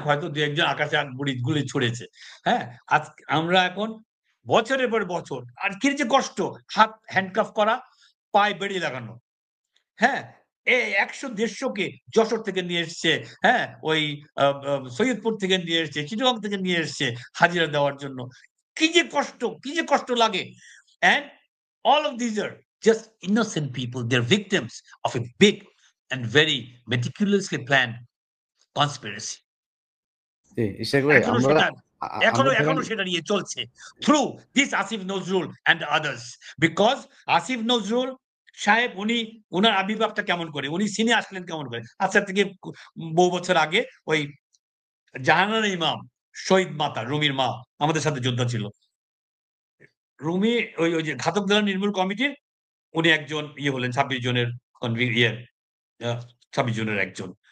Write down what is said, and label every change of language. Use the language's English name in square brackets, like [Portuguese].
[Bangla] হয়তো ২-১ জন আকাশে গুলি ছুড়েছে। হ্যাঁ? আমরা এখন বছরের পর বছর আর কি যে কষ্ট, হাত হ্যান্ডকাফ করা, পায়ে বেড়ি লাগানো। হ্যাঁ? ১০০-১৫০ কে যশোর থেকে নিয়ে এসছে, হ্যাঁ? ওই সৈয়দপুর থেকে নিয়ে এসছে, চিটাগং থেকে নিয়ে এসছে হাজিরা দেওয়ার জন্য। কি যে কষ্ট লাগে। [English] And all of these are just innocent people. They're victims of a big and very meticulously planned conspiracy. [Bangla] জি, ইশাক ভাই এখনো আমরা সেটা আমরা ধরেন এখনো সেটা নিয়ে চলছে। [English] Through this Asif Nazrul and others. [Bangla] Because Asif Nazrul সাহেব উনার আবির্ভাবটা কেমন করে? উনি সিনে আসলেন কেমন করে? আজকের থেকে বহু বছর আগে ওই জাহানারা ইমাম, শহীদ মাতা, রুমির মা আমাদের সাথে যোদ্ধা ছিল। রুমি ওই যে ঘাতক দল নির্মূল কমিটির উনি একজন ইয়ে হলেন ২৬ জনের ইয়ে আ ২৬ জনের একজন।